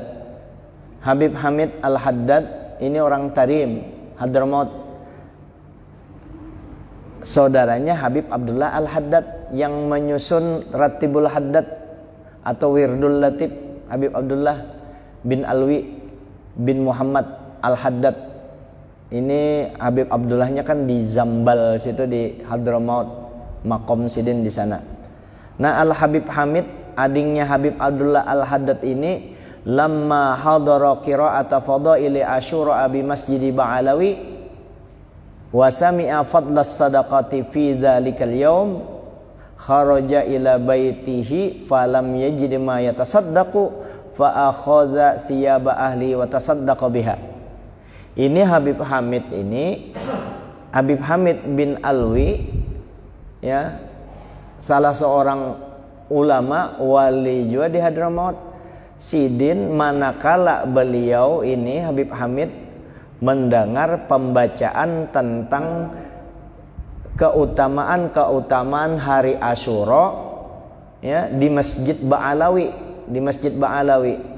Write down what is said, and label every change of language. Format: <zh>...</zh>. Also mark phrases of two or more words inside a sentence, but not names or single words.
<id>Habib Hamid Al-Haddad ini orang Tarim, Hadramaut. Saudaranya Habib Abdullah Al-Haddad yang menyusun Ratibul Haddad atau Wirdul Latib. Habib Abdullah bin Alwi bin Muhammad Al-Haddad. Ini Habib Abdullahnya kan di Zambal situ di Hadramaut.</id> <bjn>Makom sidin di sana. Nah Al Habib Hamid adingnya Habib Abdullah Al-Haddad ini,</bjn> <ar>لما حضر قراءة فضائل عاشوراء بمسجد باعلوي وسمع فضل الصدقة في ذلك اليوم خرج إلى بيته فلم يجد ما يتصدق فأخذ ثياب أهله وتصدق بها.</ar> <id>Ini Habib Hamid ini, Habib Hamid bin Alwi, ya, salah seorang ulama wali juga di Hadramaut Sidin, manakala beliau ini Habib Hamid mendengar pembacaan tentang keutamaan hari Asyura, ya, di Masjid Ba'alawi.</id>